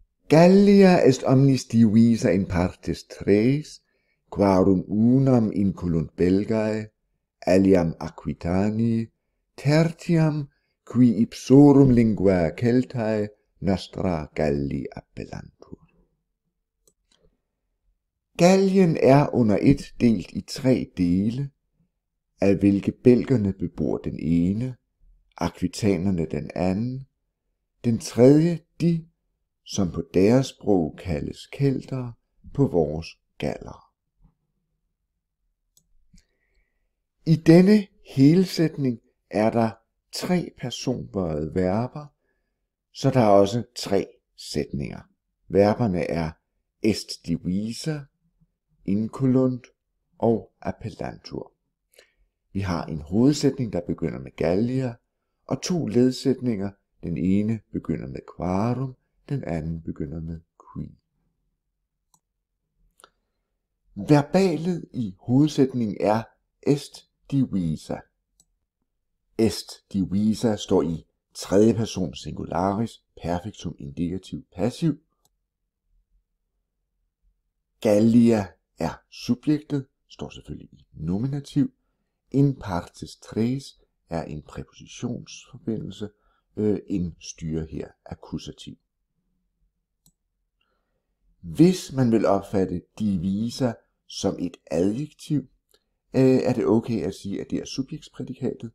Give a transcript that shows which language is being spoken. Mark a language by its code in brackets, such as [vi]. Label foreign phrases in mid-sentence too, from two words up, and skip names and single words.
[la] Gallia est omnis divisa in partes tres, quarum unam inculunt Belgae, aliam Aquitanii, tertiam, qui ipsorum linguae Celtae nostra Galli appellantur. [da] Gallien er under et delt i 3 dele, af hvilke belgerne bebor den ene, akvitanerne den anden, den tredje de, som på deres sprog kaldes keltere, på vores galler. I denne helsætning er der 3 personbøjede verber, så der er også 3 sætninger. Verberne er [la] est divisa, [da] inculunt og appellantur. Vi har en hovedsætning, der begynder med Gallia, og 2 ledsætninger. Den ene begynder med quarum, den anden begynder med qui. Verbalet i hovedsætningen er [la] est divisa. Est divisa [da] står i 3. person singularis, perfektum indikativ passiv. Gallia er subjektet, står selvfølgelig i nominativ. [la] In partes tres [da] er en præpositionsforbindelse, en styrer her akkusativ. Hvis man vil opfatte divisa som et adjektiv, er det okay at sige, at det er subjektsprædikatet.